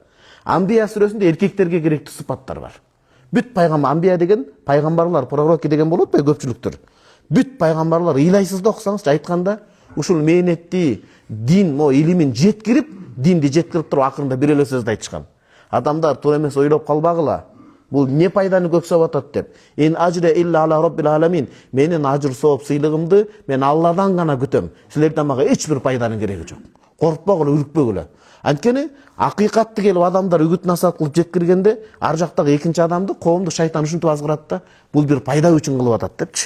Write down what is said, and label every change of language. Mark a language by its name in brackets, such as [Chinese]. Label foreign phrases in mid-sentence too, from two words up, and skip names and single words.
[Kyrgyz] Амбия сүрөсүндө эркектерге керектүү сыпаттар бар. Бүт пайгамбар, Амбия деген пайгамбарлар, пророки деген болот бай көпчүлүктөр. Бүт пайгамбарлар ыйлайсыз да окусаңыз, айтканда ушул мээнетти, дин, илимин жеткирип, динди жеткирип туруп акырында бир эле сөздү айтышкан. Адамдар туура эмес ойлоп калбагыла. Бул не пайданы көксөп атат деп. [Arabic] إن أجري إلا على رب العالمين. [Kyrgyz] Менин ажыр сооп сыйлыгымды мен Алладан гана күтөм. Силерден мага эч бир пайданын кереги жок. Коркпогула, үркпөгүлө. Анткени акыйкатты келип адамдар үгүт насаат кылып жеткиргенде, ар жактагы экинчи адамды коомду шайтан ушинтип азгырат да, бул бир пайда үчүн кылып атат депчи.